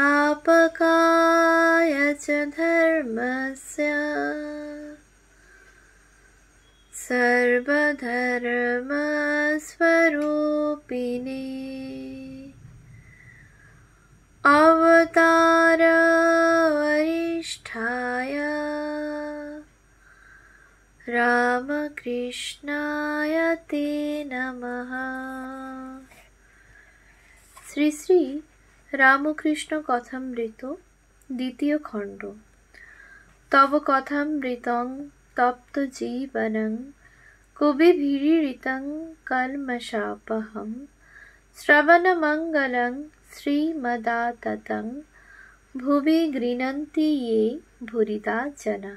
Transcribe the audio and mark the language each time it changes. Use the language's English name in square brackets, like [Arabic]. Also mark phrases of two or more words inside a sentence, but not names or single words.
[Sanskrit] स्थापकाय च धर्मस्य सर्वधर्मस्वरूपिणे अवतार वरिष्ठाय रामकृष्णाय ते नमः। [Bangla] শ্রী শ্রী রামকৃষ্ণ কথামৃত দ্বিতীয় খণ্ড। [Sanskrit] তব কথামৃতং তপ্ত জীবনং কবিভিরীড়িতং কল্মষাপহং শ্রবণমঙ্গলং শ্রীমদাততং ভুবি গৃণন্তি ये ভুরিদা জনা।